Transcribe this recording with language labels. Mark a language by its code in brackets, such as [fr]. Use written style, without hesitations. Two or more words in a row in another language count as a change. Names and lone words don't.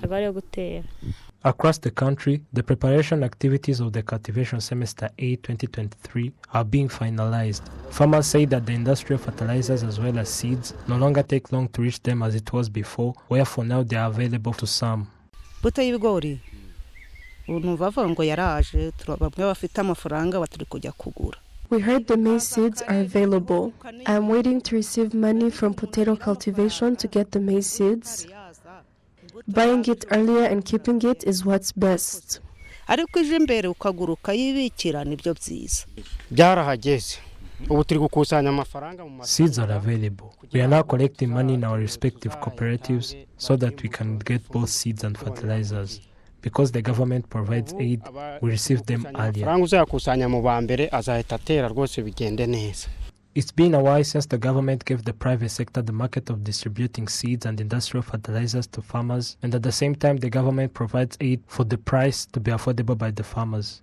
[en] Across the country, the preparation activities of the cultivation semester A 2023 are being finalized. Farmers say that the industrial fertilizers as well as seeds no longer take long to reach them as it was before, wherefore now they are available to some. [rw] Buto y'ibigori ubu bavuga ngo yaraje bamwe bafite amafaranga baturi kujya kugura. [en] We heard the maize seeds are available. I am waiting to receive money from potato cultivation to get the maize seeds. Buying it earlier and keeping it is what's best. [rw] Ariko ije imbere ukagura ukayibikira nibyo byiza. Byarahageze. Ubu turi gukusanya amafaranga mu [en] Seeds are available. We are now collecting money in our respective cooperatives so that we can get both seeds and fertilizers. Because the government provides aid, we receive them earlier. It's been a while since the government gave the private sector the market of distributing seeds and industrial fertilizers to farmers, and at the same time the government provides aid for the price to be affordable by the farmers.